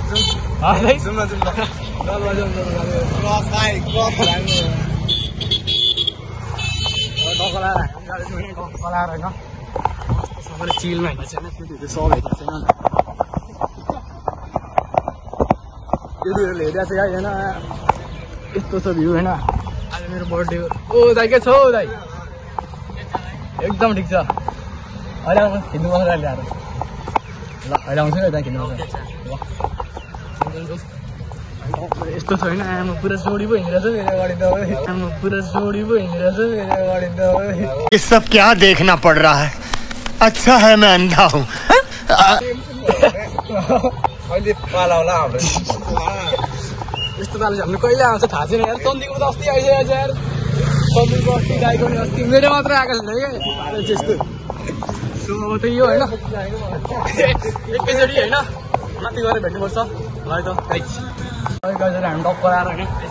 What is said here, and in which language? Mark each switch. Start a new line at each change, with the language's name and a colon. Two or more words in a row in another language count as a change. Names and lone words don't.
Nepali: टक्क लाएर होइन सबैले चिलमा हेर्नु छैन केटीहरू सब हेर्नु छैन केटीहरूले हेरिरहेको छ होइन यस्तो छ भ्यू होइन आज मेरो बर्थडे हो ओ दाइ के छ हौ दाइ एकदम ठिक छ अहिले आउँछ खिच्नु पर्छ अहिले आएर ल अहिले आउँछु नि दाइ खिच्नु पर्छ यस्तो छ होइन आमा पुरा जोडी पो हिँडिरहेछ मेरो अगाडि त आमा पुरा जोडी पो हिँडिरहेछ मेरो अगाडि त
Hindi: ये सब क्या देखना पड़ रहा है अच्छा है मैं अंधा हूँ
Nepali: अहिले पाला होला हाम्रो यस्तो पाला चाहिँ हाम्रो कहिले आउँछ थाहा छैन यार चन्दीको त अस्ति आइसकेको छ यार चन्दीको अस्ति आएको नि अस्ति मेरो मात्रै आएको छैन क्या त्यस्तो सो त्यही हो होइन एकैचोटि होइन माथि गएर भेट्नुपर्छ है त गाइजहरू हामी टक्क आएर होइन